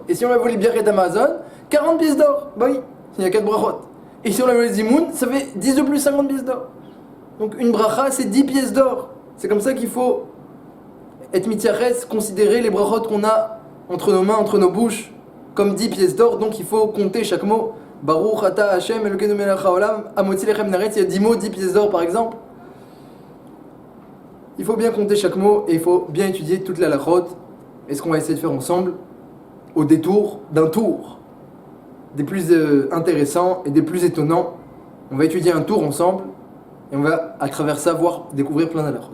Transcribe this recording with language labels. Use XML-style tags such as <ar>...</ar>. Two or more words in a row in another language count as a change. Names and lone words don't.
<fr>Et si on lui a volé</fr> <he>ברכת המזון,</he> <fr>40 pièces d'or, bah oui, il y a 4 brachot. Et si on lui a volé Zimoun, ça fait 10 de plus, 50 pièces d'or. Donc une bracha, c'est 10 pièces d'or. C'est comme ça qu'il faut être mitziaches, considérer les brachot qu'on a entre nos mains, entre nos bouches, comme 10 pièces d'or. Donc il faut compter chaque mot.</fr> <he>ברוך אתה השם אלוקינו מלך העולם המוציא לחם מהארץ.</he> <fr>Il y a 10 mots, 10 pièces d'or par exemple. Il faut bien compter chaque mot et il faut bien étudier toute la lachot. Et ce qu'on va essayer de faire ensemble, au détour d'un tour, des plus intéressants et des plus étonnants. On va étudier un tour ensemble et on va à travers ça découvrir plein d'alachot.</fr>